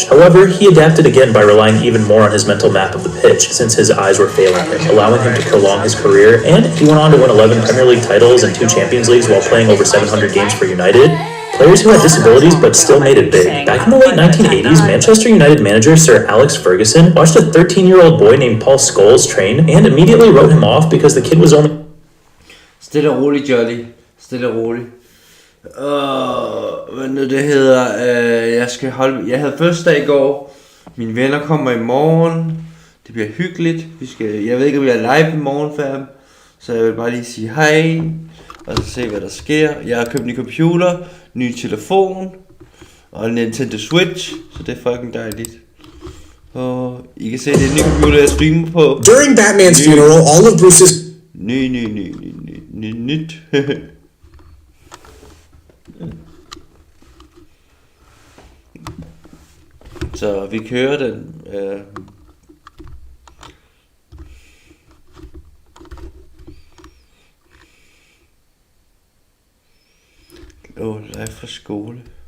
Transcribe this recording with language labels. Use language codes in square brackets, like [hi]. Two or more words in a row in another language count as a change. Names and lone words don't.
[en] However, he adapted again by relying even more on his mental map of the pitch since his eyes were failing him, allowing him to prolong his career, and he went on to win 11 Premier League titles and 2 Champions Leagues while playing over 700 games for United. Players who had disabilities but still made it big. Back in the late 1980s, Manchester United manager Sir Alex Ferguson watched a 13-year-old boy named Paul Scholes train and immediately wrote him off because the kid was only... [da] Stille og roligt, Jolly. Stille og roligt. Hvad nu det hedder? Jeg havde fødselsdag i går. Mine venner kommer i morgen. Det bliver hyggeligt. Jeg ved ikke, om jeg er live i morgen for dem. Så jeg vil bare lige sige hej. Og så se, hvad der sker. Jeg har købt en ny computer, ny telefon og en Nintendo Switch. Så det er fucking dejligt. Og I kan se, det er en ny computer, jeg streamer på. [en] During Batman's funeral, all of Bruce's... [da] Nyt. Så vi kører den. Live fra skole.